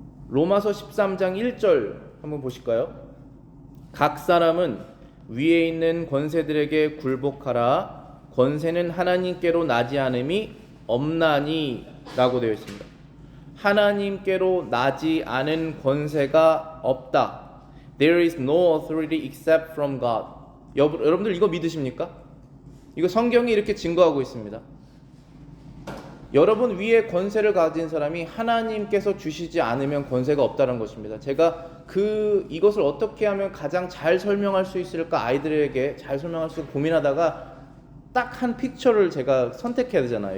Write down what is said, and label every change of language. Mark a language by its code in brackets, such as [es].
[ko] 로마서 13장 1절 한번 보실까요? 각 사람은 위에 있는 권세들에게 굴복하라. 권세는 하나님께로 나지 않음이 없나니 라고 되어 있습니다. 하나님께로 나지 않은 권세가 없다. [en] There is no authority except from God. [ko] 여러분들 이거 믿으십니까? 이거 성경이 이렇게 증거하고 있습니다. 여러분 위에 권세를 가진 사람이 하나님께서 주시지 않으면 권세가 없다는 것입니다. 제가 이것을 어떻게 하면 가장 잘 설명할 수 있을까 아이들에게 잘 설명할 수 있을까 고민하다가 딱 한 픽처를 제가 선택해야 되잖아요.